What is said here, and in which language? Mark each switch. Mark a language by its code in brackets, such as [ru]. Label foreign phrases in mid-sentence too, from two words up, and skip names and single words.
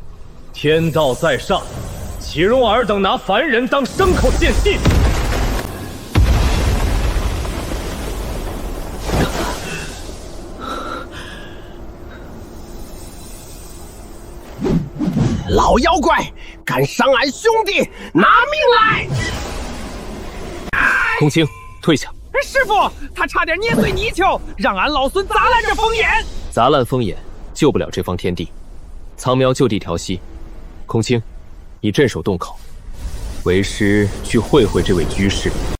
[zh] 天道在上，岂容尔等拿凡人當牲口献祭？老妖怪，敢傷俺兄弟，拿命來！空青，退下！師父，他差點捏碎泥鰍，讓俺老孫砸爛這風眼。砸爛風眼，救不了這方天地。蒼苗就地調息。空青，你鎮守洞口，為師去會會這位居士。